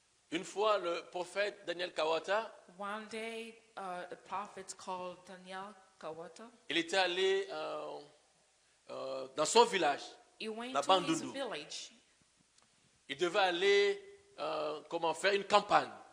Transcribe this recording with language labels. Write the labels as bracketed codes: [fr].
[fr] Une fois, le prophète Daniel Kawata, [en] one day, a prophet called Daniel Kawata, [fr] il était allé dans son village, la Bandundu. Il devait aller faire une campagne.